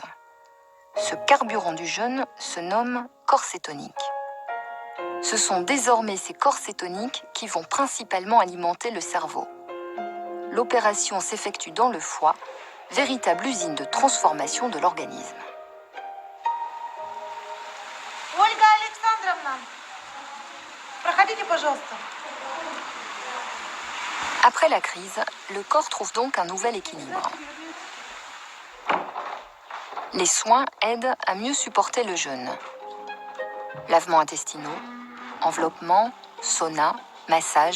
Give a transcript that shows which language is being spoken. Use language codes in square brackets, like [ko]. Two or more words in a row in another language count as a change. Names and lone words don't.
[fr] Ce carburant du jeûne se nomme corps cétonique. Ce sont désormais ces corps cétoniques qui vont principalement alimenter le cerveau. L'opération s'effectue dans le foie, véritable usine de transformation de l'organisme. [ru] Ольга Александровна, проходите, пожалуйста. [fr] Après la crise, le corps trouve donc un nouvel équilibre. Les soins aident à mieux supporter le jeûne. Lavements intestinaux, enveloppement, sauna, massage.